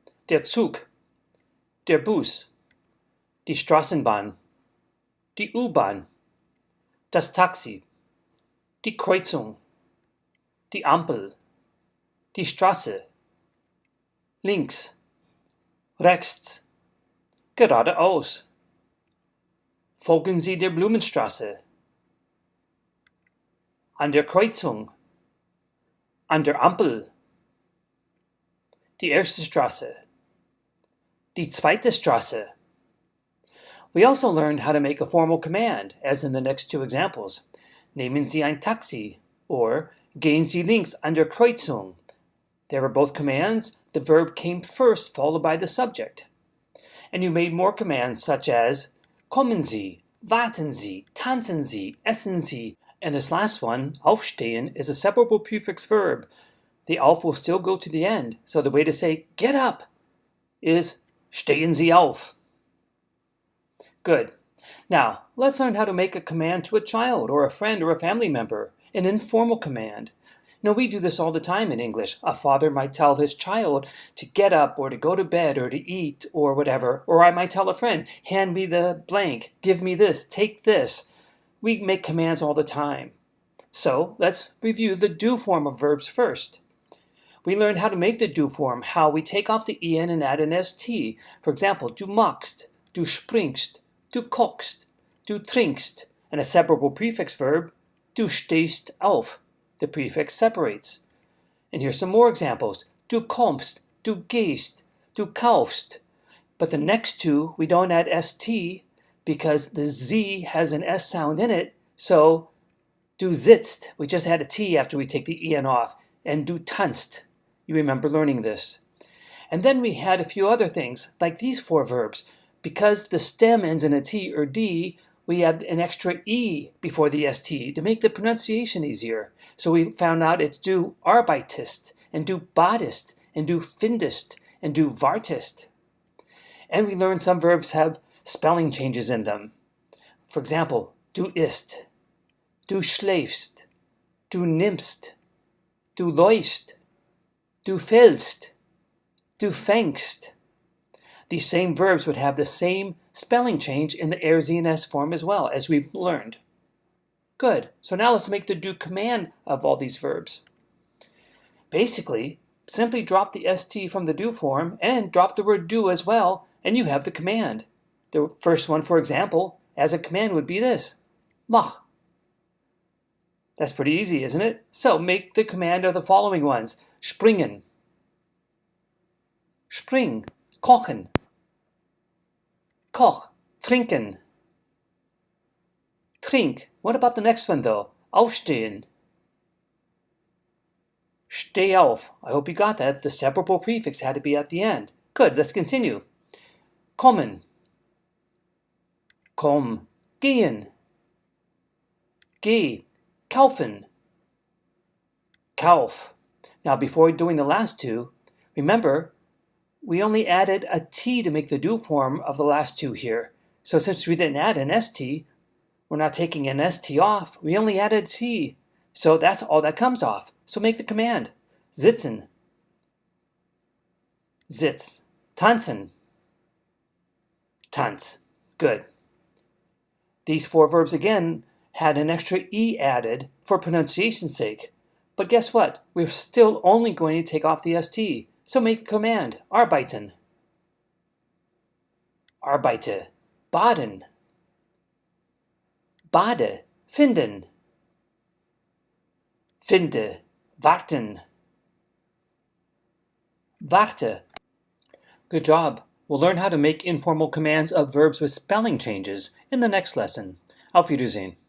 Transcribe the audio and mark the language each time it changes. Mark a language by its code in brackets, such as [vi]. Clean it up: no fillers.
[de] Der Zug, der Bus, die Straßenbahn, die U-Bahn, das Taxi, die Kreuzung, die Ampel, die Straße, links, rechts, geradeaus. Folgen Sie der Blumenstraße. An der Kreuzung, an der Ampel, die erste Straße, die zweite Straße. [en] We also learned how to make a formal command, as in the next two examples. [de] Nehmen Sie ein Taxi, or gehen Sie links an der Kreuzung. [en] They were both commands. The verb came first, followed by the subject. And you made more commands such as [de] kommen Sie, warten Sie, tanzen Sie, essen Sie. [en] And this last one, aufstehen, is a separable prefix verb. The auf will still go to the end, so the way to say get up is [de] stehen Sie auf. [en] Good. Now, let's learn how to make a command to a child or a friend or a family member, an informal command. We do this all the time in English. A father might tell his child to get up or to go to bed or to eat or whatever. Or I might tell a friend, hand me the blank, give me this, take this. We make commands all the time. So let's review the do form of verbs first. We learned how to make the do form, how we take off the en and add an st. For example, [de] du magst, du springst, du kochst, du trinkst, [en] and a separable prefix verb, [de] du stehst auf. [en] The prefix separates. And here's some more examples. Du kommst, du gehst, du kaufst. But the next two, we don't add st because the z has an s sound in it. So, [de] du sitzt, [en] we just add a t after we take the en off. And [de] du tanzt. [en] You remember learning this. And then we had a few other things, like these four verbs. Because the stem ends in a t or d, we add an extra e before the st to make the pronunciation easier. So we found out it's [de] du arbeitest, [en] and [de] du badest, [en] and [de] du findest, [en] and [de] du wartest. [en] And we learned some verbs have spelling changes in them. For example, [de] du isst, du schläfst, du nimmst, du läufst, du fällst, du fängst. [en] These same verbs would have the same spelling change in the er, sie, and s form as well, as we've learned. Good. So now let's make the do command of all these verbs. Basically, simply drop the st from the do form and drop the word do as well, and you have the command. The first one, for example, as a command would be this, mach. That's pretty easy, isn't it? So make the command of the following ones. [de] Springen, spring, kochen, koch, trinken, trink. [en] What about the next one though? [de] Aufstehen, steh auf. [en] I hope you got that. The separable prefix had to be at the end. Good, let's continue. [de] Kommen, komm, gehen, geh, kaufen, kauf. [en] Now before doing the last two, remember, we only added a t to make the do form of the last two here. So since we didn't add an st, we're not taking an st off, we only added t. So that's all that comes off. So make the command. [de] Sitzen, sitz, tanzen, tanz. [en] Good. These four verbs again had an extra e added for pronunciation's sake. But guess what? We're still only going to take off the st. So make the command. [de] Arbeiten, arbeite, baden, bade, finden, finde, warten, warte. [en] Good job. We'll learn how to make informal commands of verbs with spelling changes in the next lesson. [de] Auf Wiedersehen.